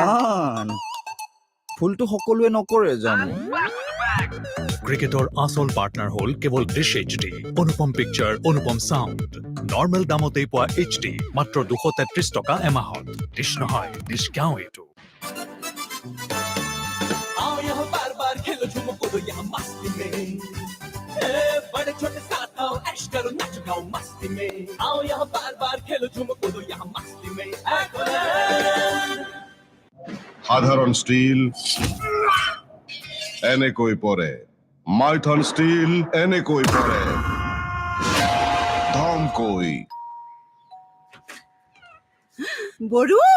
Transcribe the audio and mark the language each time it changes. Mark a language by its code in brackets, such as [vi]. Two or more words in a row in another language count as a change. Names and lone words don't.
[as] জান ফুলটো সকলোৱে নকৰে জানো ক্ৰিকেটৰ আচল পাৰ্টনাৰ হ'ল কেৱল ডিছ এইচডি অনুপম পিকচাৰ অনুপম চাউণ্ড নৰ্মেল দামতেই পোৱা এইচডি মাত্ৰ 233 টকা এমাহত ডিছ নহয় ডিছ গাঁও এইটো [hi] आओ यहाँ बार बार खेलो झूमो कूदो यहाँ मस्ती में बड़े छोटे साथ आओ ऐश करो नाचो गाओ मस्ती में आओ यहाँ बार बार खेलो झूमो कूदो यहाँ मस्ती में [as] সাধারণ স্টিল এনেকৈ পৰে মাইথন স্টিল এনেকৈ পৰে ধমকৈ বৰুণ